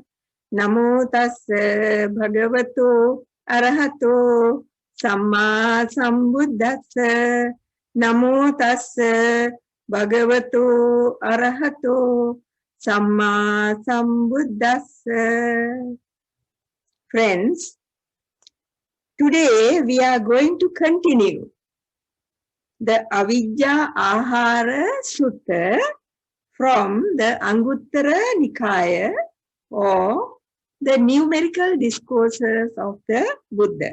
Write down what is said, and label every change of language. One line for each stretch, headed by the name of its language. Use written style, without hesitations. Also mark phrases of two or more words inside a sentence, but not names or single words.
Pali: Namo tassa bhagavato arahato samma sambuddhassa. Namo tassa bhagavato arahato samma sambuddhassa.
English: Friends, today we are going to continue the Avijja Ahara Sutta from the Anguttara Nikaya, or the Numerical Discourses of the Buddha.